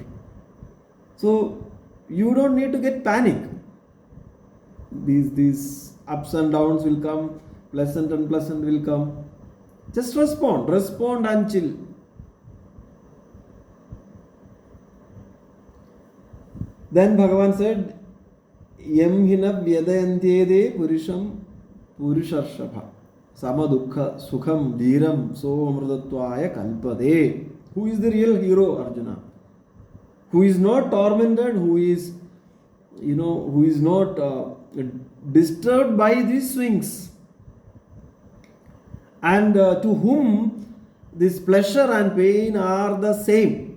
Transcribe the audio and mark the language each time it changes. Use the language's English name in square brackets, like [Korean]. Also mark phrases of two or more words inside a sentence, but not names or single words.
[English] So you don't need to get panic. These ups and downs will come, pleasant and unpleasant will come. Just respond and chill. Then Bhagavan said, [Sanskrit] Yam hina vyadayantyede purisham purisharshabha samadukha sukham dhiram so amrudatvaya kalpade. [English] Who is the real hero, Arjuna? Who is not tormented, who is not disturbed by these swings. And to whom this pleasure and pain are the same.